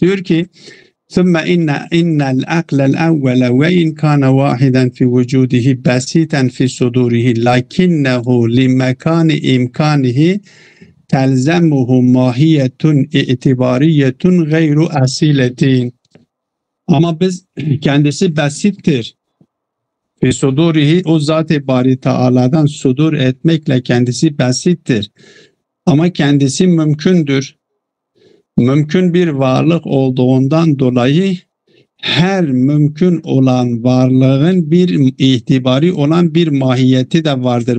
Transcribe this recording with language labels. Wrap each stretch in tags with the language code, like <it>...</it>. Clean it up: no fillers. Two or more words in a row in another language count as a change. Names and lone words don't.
<tr>Diyor ki</tr> <ar>ثم إن العقل الأول وإن كان واحدا في وجوده بسيطا في صدوره لكنه لمكان إمكانه تلزمه ماهية اعتبارية غير أصيلة.</ar> <tr>Ama biz kendisi basittir.</tr> <ar>في صدوره,</ar> <tr>o Zat-ı Bari Teala'dan sudur etmekle kendisi basittir. Ama kendisi mümkündür. Mümkün bir varlık olduğundan dolayı her mümkün olan varlığın bir itibari olan bir mahiyeti de vardır.</tr>